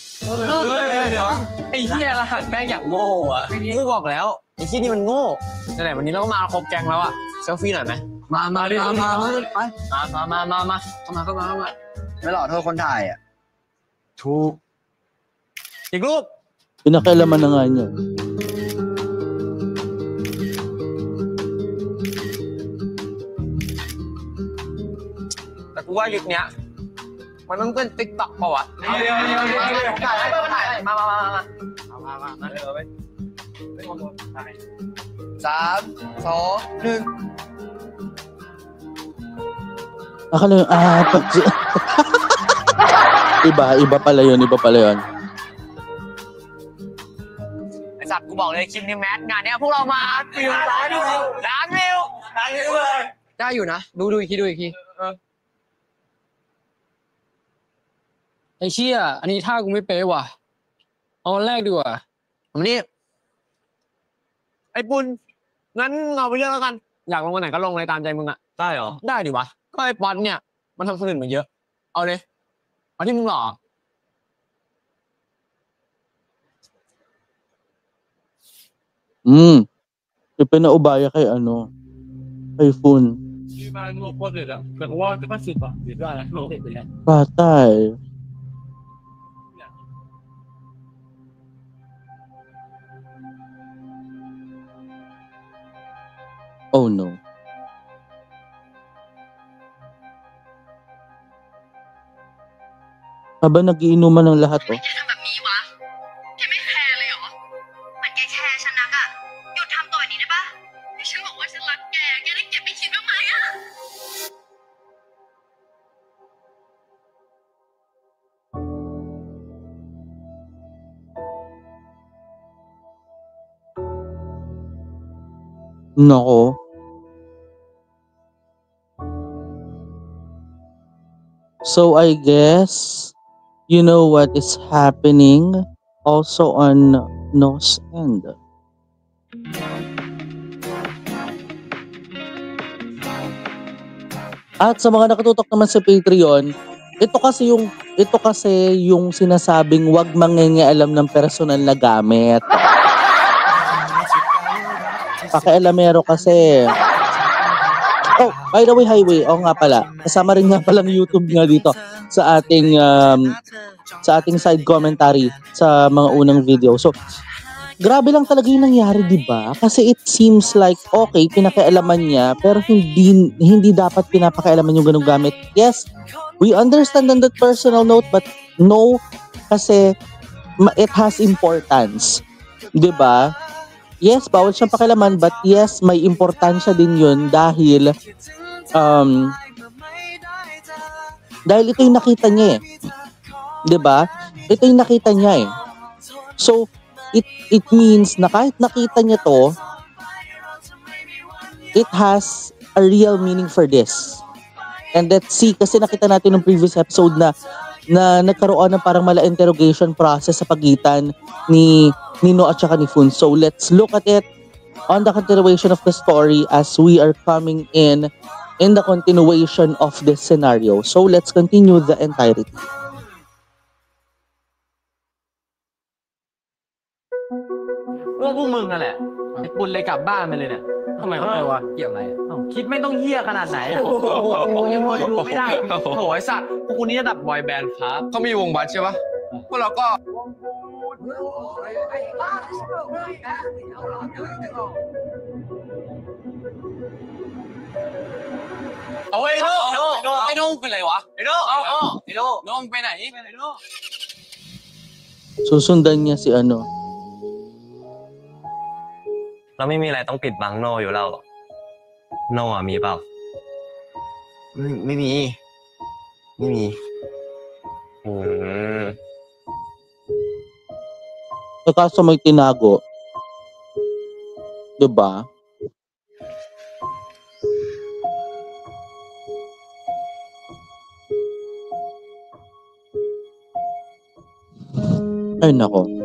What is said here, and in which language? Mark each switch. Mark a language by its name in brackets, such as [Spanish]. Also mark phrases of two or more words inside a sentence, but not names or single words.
[Thai] เดี๋ยวไอ้เหี้ยรหัสแม่งอย่างโง่อะกูบอกแล้วไอ้เหี้ยนี่มันโง่ไหนๆวันนี้เราก็มาครบแก๊งแล้วอะเซลฟี่หน่อยไหมมาดิมาไปเข้ามา ไม่หล่อเท่าคนถ่ายอ่ะ ถูกอีกรูป [Filipino] Pinakailaman na nga niya. [Thai] แต่กูว่ายุคเนี้ยมันต้องเป็นติ๊กต็อกเปล่าวะเดี๋ยวถ่ายมาเร็วไป3 2 1 [Filipino] Akala yung apat. Iba pala yun. [Thai] ไอสัตว์กูบอกเลยคลิปนี้แมสงานเนี้ยพวกเรามาฟิวล้านวิวเลยได้อยู่นะดูอีกที ไอ้เชี่ยอันนี้ท่ากูไม่เป๊ะว่ะเอาอันแรกดีกว่า วันนี้ไอ้ปุณงั้นเราไปเลือกแล้วกันอยากลงวันไหนก็ลงเลยตามใจมึงอะได้เหรอได้ดิวะก็ไอ้ป๊อตเนี่ยมันทำสนิทมาเยอะเอาเลยเอาที่มึงหล่อ [Filipino] Ipinaubaya kay kay Fun. [Thai] ที่บ้านงบโคตรเด็ดอ่ะแต่ว่าจะมาสิบอ่ะเด็ดได้นะโลเด็ดเลย [Filipino] Patay. [English] Oh no. [Filipino] Habang nagiinuman ng lahat, [Thai] ทำไมแกทำแบบนี้วะ แกไม่แคร์เลยเหรอเหมือนแกแคร์ฉันนักอะหยุดทำตัวแบบนี้ได้ปะที่ฉันบอกว่าฉันรักแก แกได้เก็บไปคิดบ้างไหมอะ [Filipino] nako. [English] So I guess you know what is happening also on No's end. [Filipino] At sa mga nakatutok naman sa Patreon, ito kasi yung sinasabing wag mangingialam ng personal na gamit. Pakialamero kasi. [English] Oh, by the way, Highway, [Filipino] nga pala. Kasama rin nga palang YouTube nga dito sa ating [English] side commentary [Filipino] sa mga unang video. So, grabe lang talaga yung nangyari, di ba? [English] Kasi it seems like, [Filipino] okay, pinakialaman niya, pero hindi dapat pinapakialaman yung ganung gamit. [English] Yes, we understand on that personal note, but no, kasi it has importance. [Filipino] Di ba? Yes, bawal siyang pakialaman, [English] but yes, [Filipino] may importansya din yun dahil ito yung nakita niya eh. 'Di ba? Ito yung nakita niya eh. [English] So, it means [Filipino] na kahit nakita niya to, [English] it has a real meaning for this. And let's see, [Filipino] kasi nakita natin ng previous episode na nagkaroon ng parang mala [English] interrogation process [Filipino] sa pagitan ni No at saka ni Fun. [English] So let's look at it on the continuation of the story as we are coming in the continuation of this scenario. So let's continue the entirety. [Thai] Put พวกมึงนั่นแหละไอ้ปุณเลยกลับบ้านไปเลยเนี่ยทำ ไมเขาไปวะเกี่ยวอะไรคิดไม่ต้องเหี้ยขนาดไหนยังดูไม่ได้โถ่ไอ้สัตว์พวกกูนี่ระดับบอยแบนด์ครับเขามีวงบัสใช่ปะพวกเราก็เอาไอ้โน่เป็นไรวะไอ้โน่โน่ไปไหน [Filipino] Susundan niya si [Thai] เราไม่มีอะไรต้องปิดบังโนอยู่แล้วโนมีเปล่า ไม่มี [Filipino] kaso may tinago. 'Di ba? Ay nako.